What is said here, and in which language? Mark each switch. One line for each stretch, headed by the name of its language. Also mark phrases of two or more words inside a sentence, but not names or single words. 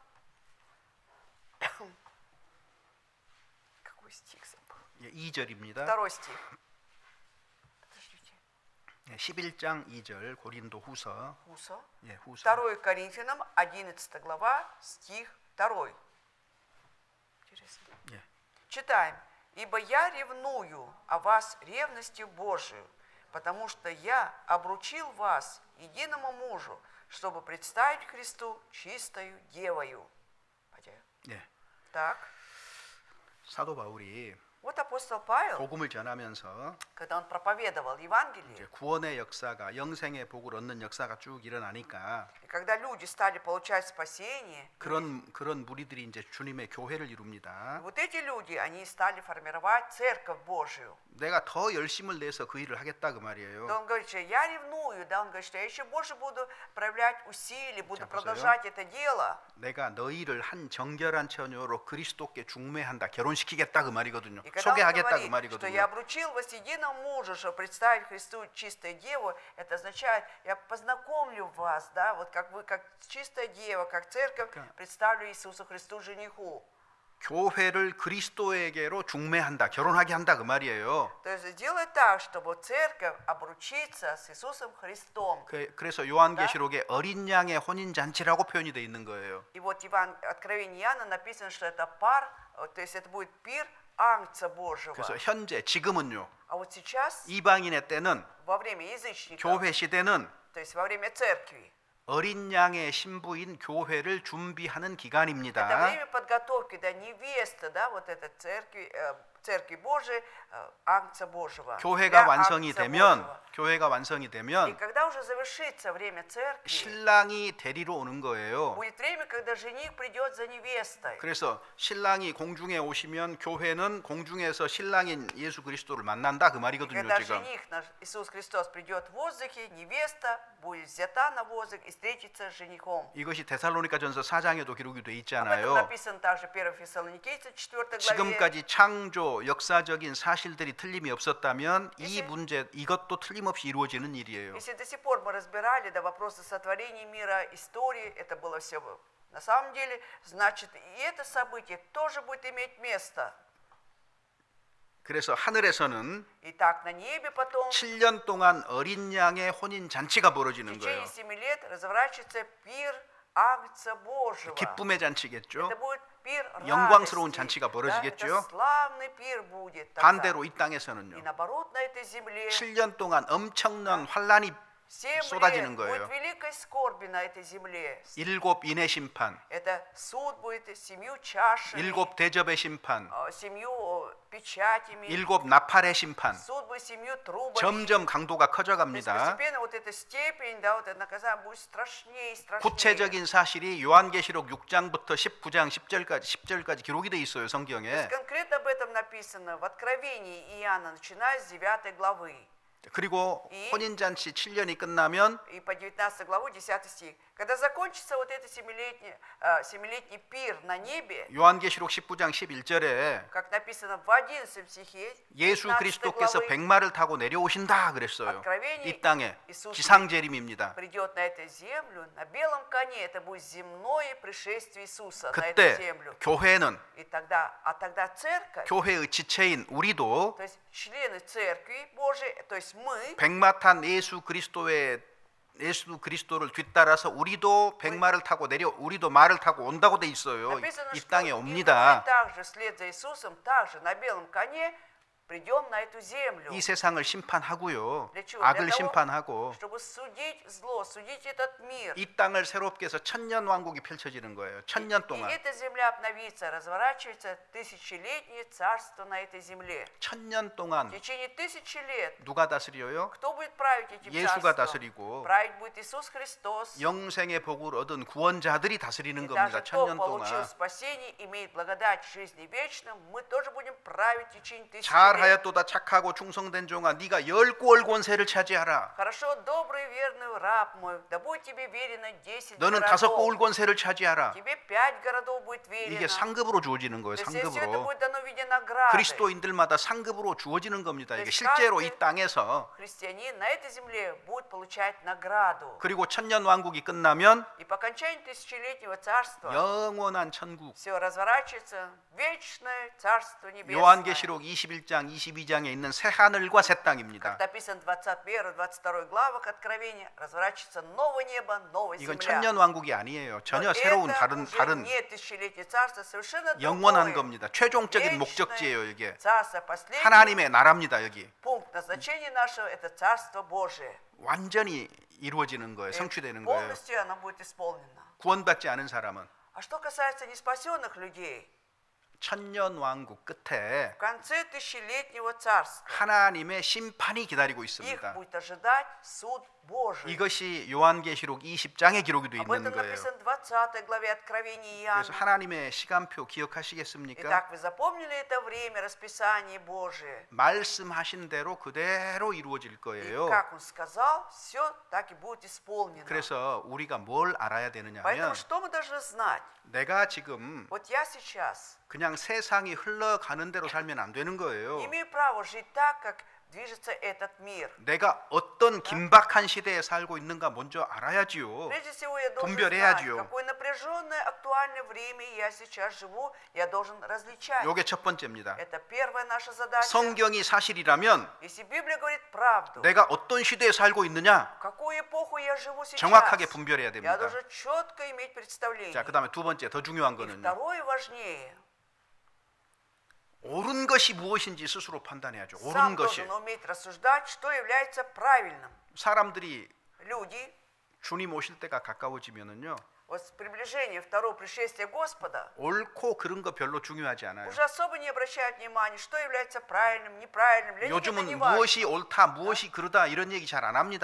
Russian: Какой стих забыл?
Korean: 예, 2절입니다.
Russian: 2 стих. Подождите.
Korean: 11장 2절 고린도 후서. Хуса. 예, 후서.
Russian: 2 Коринфянам 11 глава, стих 2. Интересно.
Korean: 예.
Russian: Читаем. «Ибо я ревную о вас ревностью Божию, потому что я обручил вас единому мужу, чтобы представить Христу чистою девою».
Korean: 예.
Russian: Так,
Korean: 사도 바울이
Russian: вот апостол Павел,
Korean: 복음을 전하면서
Russian: когда он проповедовал Евангелие,
Korean: 이제 구원의 역사가 영생의 복을 얻는 역사가 쭉 일어나니까
Russian: и когда люди стали получать спасение,
Korean: 그런 무리들이 이제 주님의 교회를
Russian: и
Korean: 이룹니다.
Russian: вот эти люди, они стали формировать церковь Божию.
Korean: 내가 더 열심을 내서 그 일을 하겠다 그 말이에요.
Russian: Да он говорит, что я ревную, да, он говорит, что я еще больше буду проявлять усилия, буду
Korean: 자,
Russian: продолжать это дело.
Korean: 내가 너희를 한 정결한 처녀로 그리스도께 중매한다, 결혼시키겠다 그 말이거든요.
Russian: И когда он
Korean: 소개하겠다 그
Russian: говорит, что я
Korean: 말이거든요.
Russian: обручил вас единому мужу, чтобы представить Христу чистую деву, это означает, я познакомлю вас, да, вот как вы, как чистая дева, как церковь, представлю Иисусу Христу жениху.
Korean: 교회를 그리스도에게로 중매한다, 결혼하게 한다 그 말이에요.
Russian: То есть сделай так, чтобы церковь обручиться с Иисусом Христом.
Korean: 그래서 요한계시록에 어린 양의 혼인 잔치라고 표현이 돼 있는 거예요.
Russian: И вот в Откровении Иоанна написано, что это пар, то есть это будет пир Агнца Божьего.
Korean: 그래서 현재 지금은요.
Russian: А вот сейчас,
Korean: 이방인의 때는
Russian: во время язычников,
Korean: 교회 시대는
Russian: то есть во время церкви,
Korean: 어린 양의 신부인 교회를 준비하는
Russian: это
Korean: 기간입니다.
Russian: время подготовки, да, невесты, да, вот это церкви Божией, Агнца Божьего.
Korean: 교회가
Russian: для
Korean: 완성이
Russian: Агнца
Korean: 되면
Russian: Божьего.
Korean: 교회가 완성이
Russian: И
Korean: 되면
Russian: когда уже завершится время церкви,
Korean: 신랑이 데리러 오는 거예요.
Russian: будет время, когда жених придет за невестой.
Korean: 그래서 신랑이 공중에 오시면 교회는 공중에서 신랑인 예수 그리스도를 만난다 그 말이거든요,
Russian: Когда
Korean: 지금.
Russian: жених наш Иисус Христос придет в воздухе, невеста будет взята на воздух и встретится с женихом.
Korean: 이것이 데살로니가전서 4장에도 기록이 돼
Russian: Об этом
Korean: 있잖아요.
Russian: написано также 1 Фессалоникийцам 4 главе.
Korean: 지금까지 창조 역사적인 사실들이 틀림이 없었다면 이
Russian: если-
Korean: 문제 이것도 틀림없이 이루어지는 일이에요.
Russian: Если до сих пор мы разбирали да, вопросы сотворения мира, истории, это было все на самом деле, значит, и это событие тоже будет иметь место.
Korean: 그래서 하늘에서는
Russian: И так на небе потом,
Korean: 7년 동안 어린 양의 혼인 잔치가
Russian: в
Korean: 벌어지는
Russian: течение
Korean: 거예요.
Russian: 7 лет разворачивается пир Агнца Божьего.
Korean: 기쁨의 잔치겠죠.
Russian: Это будет пир
Korean: 영광스러운
Russian: радости,
Korean: 잔치가
Russian: да,
Korean: 벌어지겠죠.
Russian: это славный пир будет тогда.
Korean: 반대로 이
Russian: И
Korean: 땅에서는요.
Russian: наоборот, на этой земле
Korean: 7년 동안 엄청난 환란이
Russian: 7
Korean: 쏟아지는
Russian: лет
Korean: 거예요.
Russian: будет великой скорби на этой земле.
Korean: 7 인의 심판,
Russian: Это суд будет 7 чашами,
Korean: 7 대접의 심판,
Russian: 7 печатями,
Korean: 7 나팔의 심판.
Russian: суд будет 7 трубами.
Korean: 점점 강도가
Russian: То есть
Korean: 커져갑니다.
Russian: постепенно вот эта степень, да, вот это наказание будет страшнее и страшнее.
Korean: 구체적인 사실이 요한계시록 6장부터 19장 10절까지 기록이 돼 있어요,
Russian: То
Korean: 성경에.
Russian: есть конкретно об этом написано в Откровении Иоанна, начиная с 9 главы.
Korean: 그리고 이- 혼인잔치 7년이 끝나면
Russian: И по 19 главу 10 стих. Когда закончится вот этот 7-летний пир на небе,
Korean: 요한계시록 19장 11절에
Russian: как написано в 11 стихе,
Korean: 예수
Russian: 15
Korean: 그리스도께서
Russian: главы,
Korean: 백마를 타고 내려오신다 그랬어요.
Russian: Откровение
Korean: 이 땅에
Russian: Иисус
Korean: 기상재림입니다.
Russian: придет на эту землю на белом коне. Это будет земное пришествие Иисуса на эту
Korean: 그때
Russian: землю.
Korean: 교회는
Russian: И тогда церковь,
Korean: 교회의 지체인 우리도
Russian: то есть члены церкви Божией, то есть мы,
Korean: 백마 탄 예수 그리스도를 뒤따라서 우리도 백마를 타고 우리도 말을 타고 온다고 돼 있어요.
Russian: написано,
Korean: 이
Russian: что
Korean: 땅에
Russian: и мы
Korean: 옵니다.
Russian: также вслед за Иисусом, также на белом коне придем на эту землю.
Korean: 이 세상을 심판하고요.
Russian: Для чего?
Korean: 악을
Russian: Для того,
Korean: 심판하고
Russian: чтобы судить зло, судить этот мир.
Korean: 이 땅을 새롭게 해서 천년 왕국이 펼쳐지는 거예요. 천년
Russian: И
Korean: 동안.
Russian: эта земля обновится, разворачивается тысячелетнее царство на этой земле.
Korean: 천년
Russian: В
Korean: 동안
Russian: течение 1000 лет
Korean: 누가 다스려요?
Russian: кто будет править этим
Korean: 예수가
Russian: царством?
Korean: 다스리고
Russian: Править будет Иисус Христос.
Korean: 영생의 복을 얻은 구원자들이
Russian: И
Korean: 다스리는
Russian: даже
Korean: 겁니다.
Russian: кто
Korean: 천년
Russian: получил
Korean: 동안.
Russian: спасение, имеет благодать жизни вечной, мы тоже будем править в течение 1000 лет.
Korean: 잘하였도다 착하고 충성된 종아 네가 열골 권세를 차지하라.
Russian: Хорошо, добрый, верный твой раб мой, да будет тебе верено 10
Korean: 너는 5
Russian: городов.
Korean: 꼬울 권세를 차지하라.
Russian: Тебе 5 городов будет
Korean: 이게
Russian: верено.
Korean: 상급으로 주어지는 거예요.
Russian: То есть все это
Korean: 상급으로.
Russian: будет дано в виде награды.
Korean: 그리스도인들마다 상급으로 주어지는 겁니다. 이게 네, 실제로
Russian: каждый-
Korean: 이 땅에서.
Russian: Христианин на этой земле будет получать награду.
Korean: 그리고 천년 왕국이 끝나면
Russian: И по окончании тысячелетнего царства
Korean: 영원한 천국.
Russian: все разворачивается в вечное царство небесное.
Korean: 요한계시록 21장 22장에 있는 새 하늘과 새 땅입니다.
Russian: Как написано в 21-22 главах Откровения, разворачивается новое небо, новая
Korean: 이건
Russian: земля.
Korean: 천년 왕국이 아니에요. 전혀
Russian: Но
Korean: 새로운
Russian: это уже
Korean: 다른
Russian: не тысячелетнее царство, совершенно
Korean: 영원한
Russian: другое.
Korean: 겁니다. 최종적인
Russian: вечное
Korean: 목적지예요, 이게.
Russian: царство, последний
Korean: 하나님의 나라입니다, 여기.
Russian: пункт назначения нашего – это царство Божие.
Korean: 완전히 이루어지는 거예요.
Russian: И
Korean: 성취되는 거예요.
Russian: полностью оно будет исполнено.
Korean: 구원받지 않은 사람은
Russian: А что касается неспасенных людей,
Korean: 천년 왕국 끝에
Russian: в конце тысячелетнего царства
Korean: 하나님의 심판이 기다리고
Russian: их
Korean: 있습니다.
Russian: будет ожидать суд Божий.
Korean: 이것이 요한계시록 20장에 기록이 되어
Russian: Об
Korean: 있는
Russian: этом
Korean: 거예요.
Russian: написано в 20 главе Откровения
Korean: 그래서
Russian: Иоанна.
Korean: 하나님의 시간표 기억하시겠습니까?
Russian: Итак, вы запомнили это время, расписание Божие?
Korean: 말씀하신 대로 그대로 이루어질
Russian: И
Korean: 거예요.
Russian: как Он сказал, все так и будет исполнено.
Korean: 그래서 우리가 뭘 알아야 되느냐면
Russian: Поэтому что мы должны знать?
Korean: 내가 지금
Russian: Вот я сейчас
Korean: 그냥 세상이 흘러가는 대로 살면 안 되는 거예요.
Russian: не имею права жить так, как движется этот мир.
Korean: 내가 어떤 긴박한 시대에 살고 있는가 먼저 알아야지요.
Russian: Прежде всего, я должен знать,
Korean: 분별해야지요.
Russian: в какое напряженное, актуальное время я сейчас живу, я должен различать.
Korean: 요게 첫 번째입니다.
Russian: Это первая наша задача.
Korean: 성경이 사실이라면
Russian: Если Библия говорит правду,
Korean: 내가 어떤 시대에 살고 있느냐
Russian: в какую эпоху я живу сейчас,
Korean: 정확하게 분별해야
Russian: я
Korean: 됩니다.
Russian: должен четко иметь представление.
Korean: 자, 그다음에 두 번째 더 중요한
Russian: И
Korean: 거는요.
Russian: второе важнее,
Korean: 옳은 것이 무엇인지 스스로 판단해야죠. 옳은
Russian: сам
Korean: 것이.
Russian: должен уметь рассуждать, что является правильным.
Korean: 사람들이
Russian: Люди,
Korean: 주님 오실 때가 가까워지면은요.
Russian: вот с приближением второго пришествия Господа,
Korean: 옳고 그른 거 별로 중요하지 않아요.
Russian: уже особо не обращают внимания, что является правильным, неправильным. Для них это
Korean: 요즘은
Russian: не важно.
Korean: 무엇이 옳다, 무엇이 그르다 이런 얘기 잘 안 합니다.